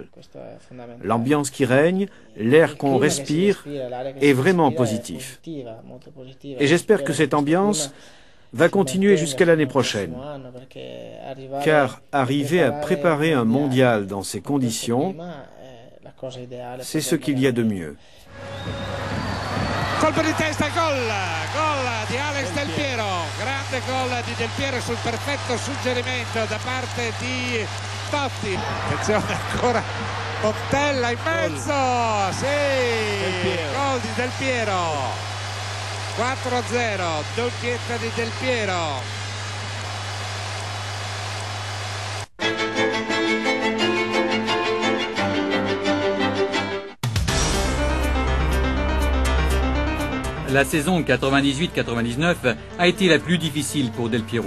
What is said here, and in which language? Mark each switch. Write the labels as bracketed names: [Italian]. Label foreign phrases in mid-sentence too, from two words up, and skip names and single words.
[French] L'ambiance qui règne, l'air qu'on respire est vraiment positif. Et j'espère que cette ambiance va continuer jusqu'à l'année prochaine. Car arriver à préparer un mondial dans ces conditions, c'est ce qu'il y a de mieux. [Italian] Colpo di testa, gol di Alex Del Piero, grande gol di Del Piero sul perfetto suggerimento da parte di Totti. Attenzione ancora, Montella in mezzo, sì, gol di Del Piero, 4-0, doppietta di Del Piero. [French] La saison 98-99 a été la plus difficile pour Del Piero.